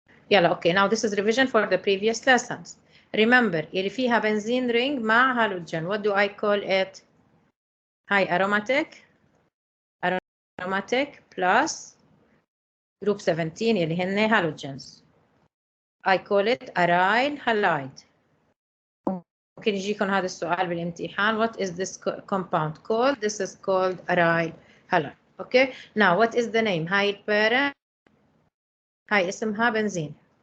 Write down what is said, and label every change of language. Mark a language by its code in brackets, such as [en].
[ar] يلا [en] okay, now this is revision for the previous lessons. Remember, [ar] اللي فيها [en] benzene ring [ar] مع [en] halogen, what do I call it? High aromatic plus group 17 [ar] اللي هن [en] halogens. I call it aryl halide. [ar] ممكن يجيكم هذا السؤال بالامتحان. [en] What is this compound called? This is called aryl halide. Okay, now what is the name? [ar] هاي البارent, هاي اسمها benzene.